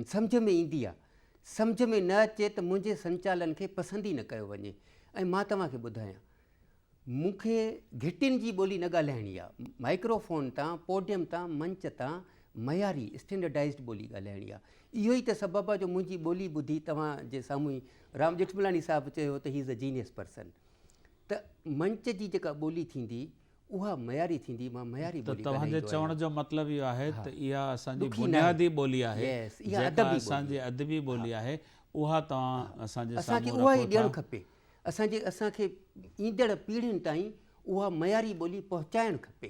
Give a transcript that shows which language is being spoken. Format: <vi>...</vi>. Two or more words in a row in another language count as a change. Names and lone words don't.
<sd>सम्झ में ईंदी आहे, सम्झ में न अचे त मुंहिंजे संचालन खे पसंदि ई न कयो वञे। ऐं मां तव्हांखे ॿुधायां, मूंखे घिटियुनि जी ॿोली न ॻाल्हाइणी आहे। माइक्रोफोन तां, पोडियम तां, मंच तां मयारी स्टैंडर्डाइज़्ड ॿोली ॻाल्हाइणी आहे। इहो ई त सबबु आहे जो मुंहिंजी ॿोली ॿुधी तव्हांजे साम्हूं ई राम जेठमलानी साहिबु चयो त</sd> <en>he is a genius person.</en> <sd>त मंच जी जेका ॿोली थींदी उहा मयारी थींदी। मां मयारी ॿोली तव्हांजे चवण जो मतिलबु इहो आहे त इहा असांजी ॾुखी बुनियादी ॿोली आहे, इहा जेका असांजी अदबी ॿोली आहे, उहा तव्हां असांखे साम्हूं उहा ई रखो ॾियणु था। खपे। असांखे ईंदड़ पीढ़ियुनि ताईं उहा मयारी ॿोली पहुचाइणु खपे।</sd>